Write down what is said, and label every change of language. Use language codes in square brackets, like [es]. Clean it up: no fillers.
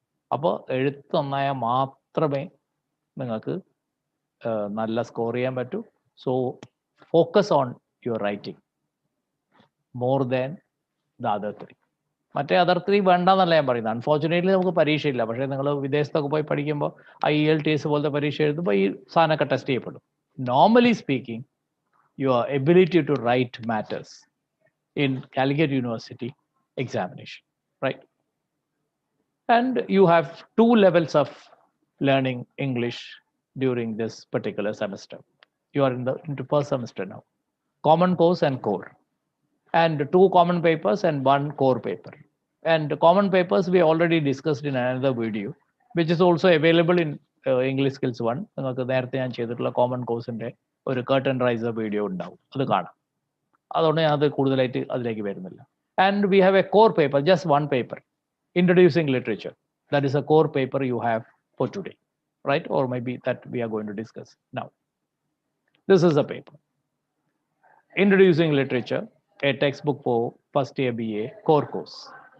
[ml] അപ്പോൾ എഴുത്ത് നന്നായാൽ മാത്രമേ നിങ്ങൾക്ക് നല്ല സ്കോർ ചെയ്യാൻ പറ്റൂ. [en] So focus on your writing more than the other 3. [ml] മറ്റേ അതർ 3 വേണ്ടെന്നല്ല ഞാൻ പറയുന്നത്. അൺഫോർച്ചുനേറ്റ്ലി നമുക്ക് പരീക്ഷയില്ല. പക്ഷേ നിങ്ങൾ വിദേശത്തൊക്കെ പോയി പഠിക്കുമ്പോൾ IELTS പോലത്തെ പരീക്ഷ എഴുതുമ്പോൾ ഈ സാധനമൊക്കെ ടെസ്റ്റ് ചെയ്യപ്പെടും. [en] Normally speaking, your ability to write matters in Calicut University examination, right? And you have 2 levels of learning English during this particular semester. You are into first semester now. Common course and core. And 2 common papers and 1 core paper. And common papers we already discussed in another video, which is also available in EnglishSkillsOne. [ml] നിങ്ങൾക്ക് നേരത്തെ ഞാൻ ചെയ്തിട്ടുള്ള common കോഴ്സിൻ്റെ ഒരു curtain riser video ഉണ്ടാവും, അത് കാണാം. അതുകൊണ്ട് ഞാൻ അത് കൂടുതലായിട്ട് അതിലേക്ക് വരുന്നില്ല. [en] And we have a core paper, just one paper, introducing literature. That is a core paper you have for today, right? Or maybe that we are going to discuss now. This is a paper. Introducing literature, a textbook for first year BA core course.